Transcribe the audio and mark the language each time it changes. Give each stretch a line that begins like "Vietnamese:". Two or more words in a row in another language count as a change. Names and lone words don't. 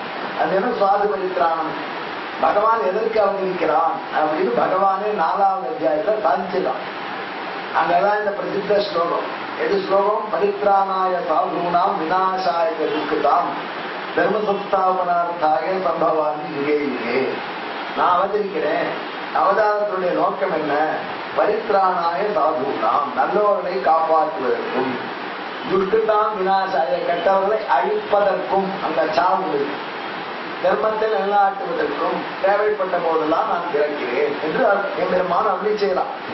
Tamil: அது என்ன
Sanskrit: साधु परित्राणम्?
Tamil: பகவான் எதற்கு அவதரிக்கிறான் அப்படின்னு பகவானே 4வது அத்தியாயத்துல சாதிச்சிடலாம். அங்கதான் இந்த பிரசித்த ஸ்லோகம். எது ஸ்லோகம்?
Sanskrit: परित्राणाय साधूनाम् विनाशाय दुष्कृताम् धर्म संस्थापनार्थाय सम्भवामि युगे युगे.
Tamil: நான் அவதரிக்கிறேன். அவதாரத்துடைய நோக்கம் என்ன?
Sanskrit: परित्राणाय साधूनाम्,
Tamil: நல்லவர்களை காப்பாற்றுவதற்கும்,
Sanskrit: दुष्टाम् विनाशाय,
Tamil: கெட்டவர்களை அழிப்பதற்கும், அந்த சாவு தர்மத்தை நிலைநாட்டுவதற்கும் தேவைப்பட்ட போதெல்லாம் நான் பிறக்கிறேன் என்று என் பெருமான் அப்படி செய்யலாம்.